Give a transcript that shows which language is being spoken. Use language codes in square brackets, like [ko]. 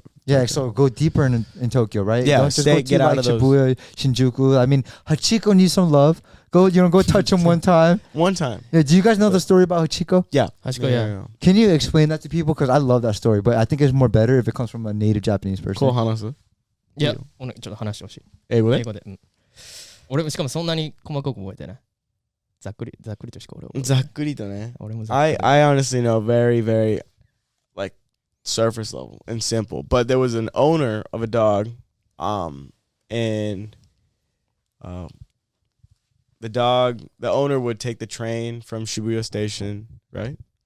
[en] Yeah, so go deeper in Tokyo, right? Yeah, Don't just stay- go to get out like of those. Shibuya, Shinjuku. I mean, Hachiko needs some love. Go, go touch him one time. one time. Yeah, do you guys know the story about Hachiko? Yeah. Hachiko, yeah. Can you explain that to people? Because I love that story, but I think it's more better if it comes from a native Japanese person. Cool, [ja] Hanasu. いや、ちょっと話してほしい。英語で英語で。俺もしかもそんなに細かく覚えてない。ざっくりとしか俺は覚えてない。ざっくりとね。俺もざっくり。 [en] I honestly know very, very like surface level and simple. But there was an owner of a dog, and the owner would take the train from Shibuya Station, right?